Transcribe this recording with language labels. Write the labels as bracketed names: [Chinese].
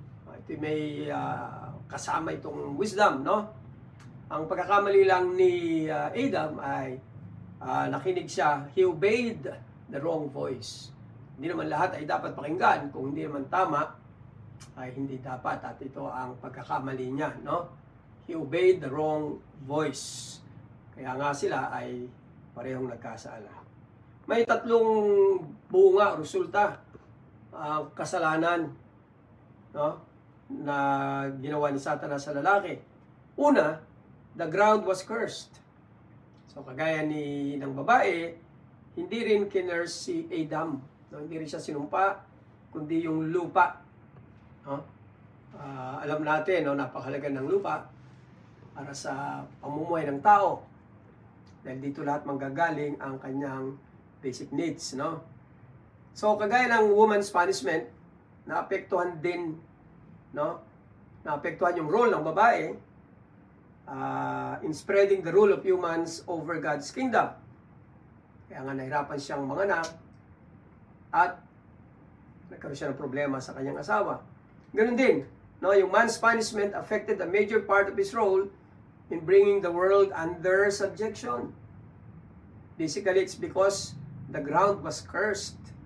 [Filipino] Ito may kasama itong wisdom, no? Ang pagkakamali lang ni Adam ay nakinig siya, [English] he obeyed the wrong voice. [Filipino] Hindi naman lahat ay dapat pakinggan, kung hindi naman tama, ay hindi dapat, at ito ang pagkakamali niya, no? [English] He obeyed the wrong voice. [Filipino] Kaya nga sila ay parehong nagkasala. May tatlong bunga, resulta, kasalanan, no? Na ginawa ni Satanas sa lalaki. [English] Una, the ground was cursed. [Filipino] So kagaya ng babae, hindi rin kinurse si Adam. No? Hindi rin siya sinumpa, kundi yung lupa. No? Alam natin, no, napakahalaga ng lupa para sa pamumuhay ng tao. Dahil dito lahat manggagaling ang kanyang basic needs. No? So kagaya ng woman's punishment, naapektuhan din, no? Naapektuhan yung role ng babae [English] in spreading the rule of humans over God's kingdom. [Filipino] Kaya nga nahirapan siyang manganak at nagkaroon siya ng problema sa kanyang asawa. Ganun din, no? [English] Yung man's punishment affected a major part of his role in bringing the world under subjection. Basically, it's because the ground was cursed.